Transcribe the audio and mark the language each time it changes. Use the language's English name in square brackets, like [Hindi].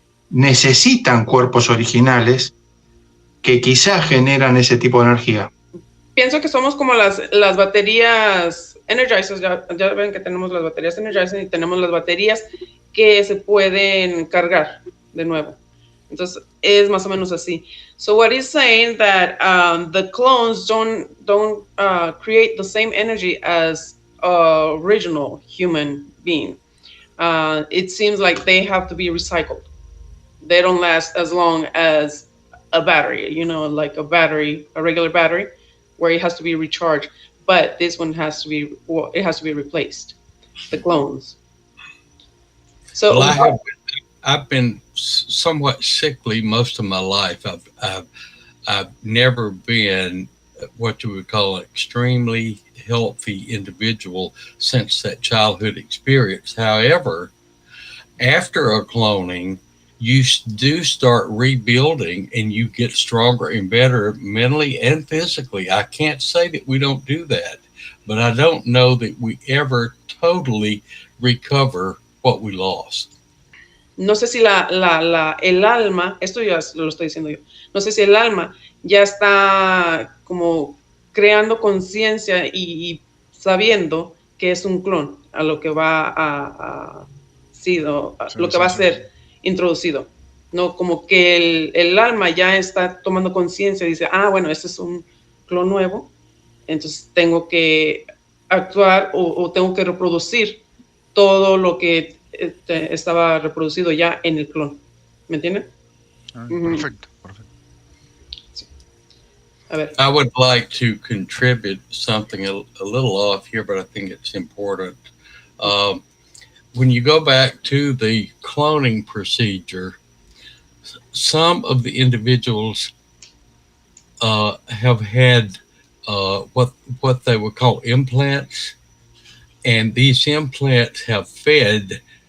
[Spanish] Necesitan cuerpos originales que quizás generan ese tipo de energía. Pienso que somos como las baterías Energizers, ya ven que tenemos las baterías Energizers y tenemos las baterías que se pueden cargar de nuevo. Entonces es más o menos así. [English] So what he's saying that the clones don't create the same energy as original human being. It seems like they have to be recycled. They don't last as long as a battery, like a regular battery, where it has to be recharged. But this one has to be replaced. The clones. So Well, I've been somewhat sickly most of my life. I've never been what you would call an extremely healthy individual since that childhood experience. However, after a cloning, you do start rebuilding and you get stronger and better mentally and physically. I can't say that we don't do that, but I don't know that we ever totally recover what we lost. [Spanish] No sé si el alma, esto ya lo estoy diciendo yo, no sé si el alma ya está como creando conciencia y sabiendo que es un clon a lo que va lo que va a ser introducido. No, como que el alma ya está tomando conciencia y dice, bueno, este es un clon nuevo, entonces tengo que actuar o tengo que reproducir todo lo que estaba reproducido ya en el clon. ¿Me entienden? Perfecto, perfecto. Sí. A ver. [English] I would like to contribute something a little off here, but I think it's important. When you go back to the cloning procedure, some of the individuals have had what they would call implants, and these implants have fed